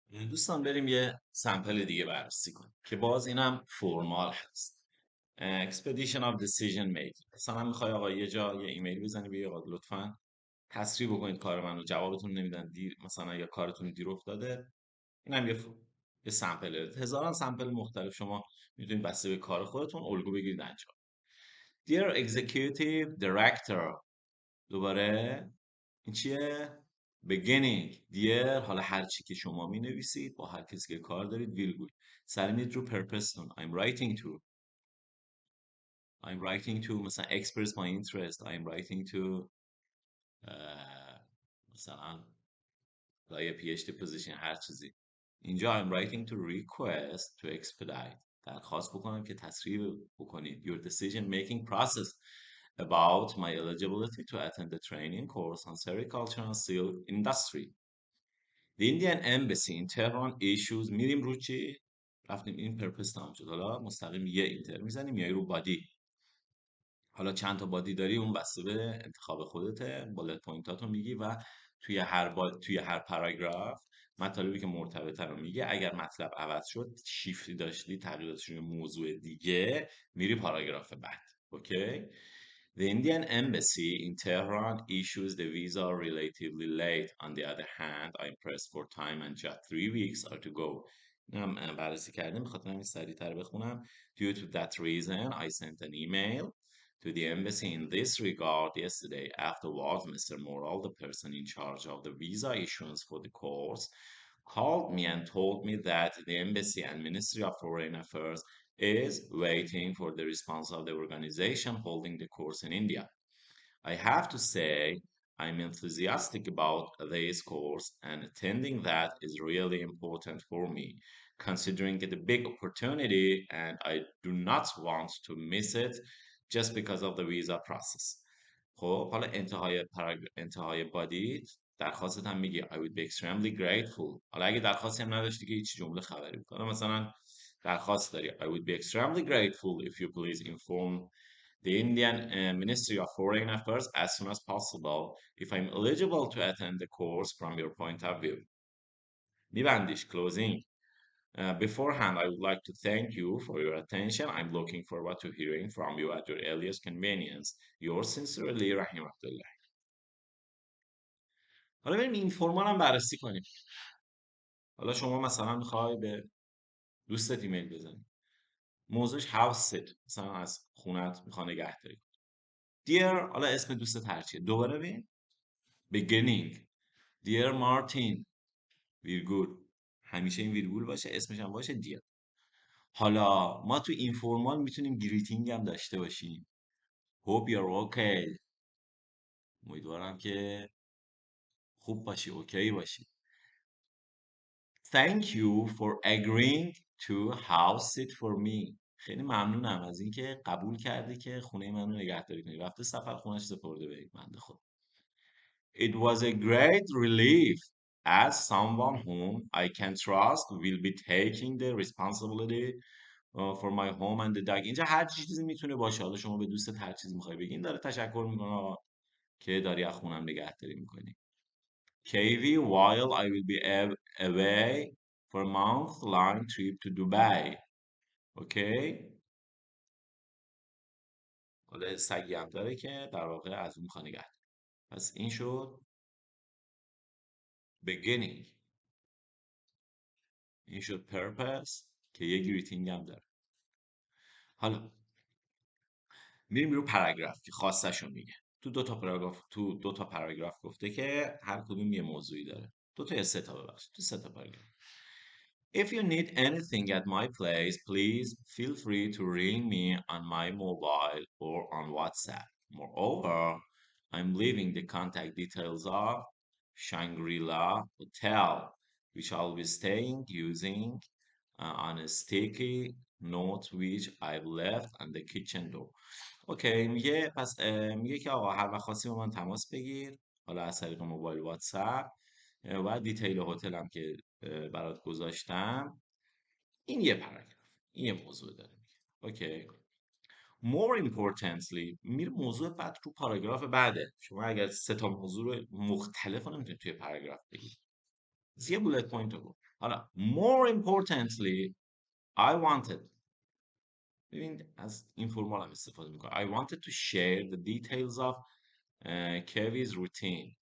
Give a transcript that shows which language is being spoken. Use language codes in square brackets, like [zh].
[fa] دوستان بریم یه سمپل دیگه بررسی کنیم که باز اینم فرمال هست. [en] Expedition of Decision Making. [fa] مثلا میخوای آقا یه جا یه ایمیل بزنی بگی آقا لطفاً تسریع بکنید کار منو، جوابتون نمیدن، دیر مثلا یا کارتون دیر افتاده. اینم یه سمپل. هزاران سمپل مختلف شما میتونید بسته به کار خودتون الگو بگیرید انجام. [en] Dear Executive Director. [fa] دوباره این چیه؟ [en] beginning dear. [fa] حالا هر چی که شما می نویسید با هر کسی که کار دارید ویرگول سری میید رو purpose تون. [en] I'm writing to [fa] مثلا [en] express my interest. I'm writing to [fa] مثلا برای [en] PhD position [fa] هر چیزی. [en] اینجا I'm writing to request to expedite. [fa] درخواست بکنم که تسریع بکنید [en] your decision making process about my eligibility to attend the training course on sericulture and silk industry. The Indian Embassy in Tehran issues. [fa] میریم رو چی؟ رفتیم این پرپس تمام شد. حالا مستقیم یه اینتر میزنیم میای رو بادی. حالا چند تا بادی داری اون بسته به انتخاب خودته. بالت پوینتاتو میگی و توی هر پاراگراف مطالبی که مرتبطه رو میگه. اگر مطلب عوض شد، شیفتی داشتی، تغییراتش روی موضوع دیگه، میری پاراگراف بعد. اوکی. [en] The Indian Embassy in Tehran issues the visa relatively late. On the other hand, I'm pressed for time and just 3 weeks are to go. [fa] اینم بررسی کردیم، میخواستم این سریعتر بخونم. [en] Due to that reason, I sent an email to the embassy in this regard yesterday. Afterwards, Mr. Moral, the person in charge of the visa issuance for the course, called me and told me that the embassy and Ministry of Foreign Affairs is waiting for the response of the organization holding the course in India. I have to say, I'm enthusiastic about this course, and attending that is really important for me, considering it a big opportunity, and I do not want to miss it just because of the visa process. [fa] خب حالا انتهای بادی درخواست هم میگه [en] I would be extremely grateful. [fa] حالا اگه درخواستی هم نداشتی که هیچ جمله خبری بود. حالا مثلا درخواست داری [en] I would be extremely grateful if you please inform the Indian Ministry of Foreign Affairs as soon as possible if I'm eligible to attend the course from your point of view. [fa] میبندیش closing. [en] Beforehand, I would like to thank you for your attention. I'm looking forward to hearing from you at your earliest convenience. Yours sincerely, Rahim Abdullah. [fa] حالا بریم این فرمان هم بررسی کنیم. حالا شما مثلا میخوای به دوستت ایمیل بزنی. موضوعش هاوست، مثلا از خونت میخوای نگهداری. Dear، حالا اسم دوستت هرچیه. دوباره ببین. Beginning. Dear Martin. ویرگول. همیشه این ویرگول باشه، اسمش هم باشه dear. حالا ما تو این فرمال میتونیم گریتینگ هم داشته باشیم. [en] Hope you're okay. [fa] امیدوارم که خوب باشی، اوکی باشی. [en] Thank you for agreeing to house it for me. [fa] خیلی ممنونم از اینکه قبول کردی که خونه منو نگهداری کنی. رفته سفر خونش سپرده به بنده خدا. [en] It was a great relief as someone whom I can trust will be taking the responsibility for my home and the dog. [fa] اینجا هر چیزی میتونه باشه. حالا شما به دوستت هر چیزی میخوای بگین، داره تشکر میکنه که داری از خونم نگهداری میکنی. [en] KV, while I will be away for a month-long trip to Dubai. [fa] اوکی. حالا سگی هم داره که در واقع از اون میخواد نگهداری. پس این شد beginning. این شد purpose که یه گریتینگ هم داره. حالا میریم رو پاراگراف که خواستشو میگه. تو دو تا پاراگراف گفته که هر کدوم یه موضوعی داره. دو تا یا سه تا ببخشید. تو سه تا پاراگراف. [en] If you need anything at my place, please feel free to ring me on my mobile or on WhatsApp. Moreover, I'm leaving the contact details of Shangri-La Hotel, which I'll be staying using on a sticky note which I've left on the kitchen door. [fa] اوکی. میگه پس میگه که آقا هر وقت خواستی با من تماس بگیر، حالا از طریق موبایل واتساپ، و دیتیل هتل هم که برات گذاشتم. این یه پاراگراف، این یه موضوع داره میگه. اوکی. [en] More importantly، [fa] میره موضوع بعد رو پاراگراف بعده. شما اگر سه تا موضوع رو مختلف رو نمیتونید توی پاراگراف بگید. یه بولت پوینت رو حالا [en] more importantly I wanted، [fa] ببین از این فرمال هم استفاده میکنه. [en] I wanted to share the details of Kevi's routine.